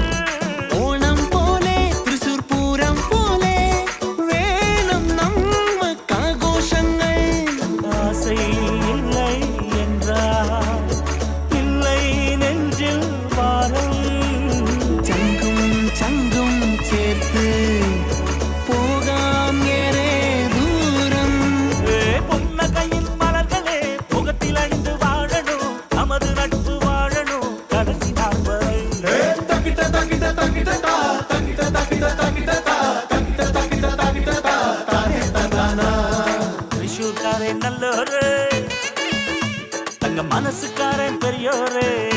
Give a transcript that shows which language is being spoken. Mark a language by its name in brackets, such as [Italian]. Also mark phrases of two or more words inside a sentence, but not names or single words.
[Malayalam] ഓണം പോലെ തൃശൂർ പൂരം പോലെ വേണം നമ്മക്കാഘോഷങ്ങൾ [Tamil] ஆசை இல்லை என்றால் இல்லை நெஞ்சில் வாரம் [Malayalam] ചങ്കും ചങ്കും ചേർത്ത് പോകാം ഏറെ ദൂരം [Tamil] புன்னகையின் மலர்களே முகத்தில் அணிந்து வாழணும் நமது நட்பு வாழணும் கடைசி நாள் வரை [Malayalam] തൃശൂർകാരൻ നല്ലൊരു തങ്ക മനസ്സുകാരൻ പെരിയൊരു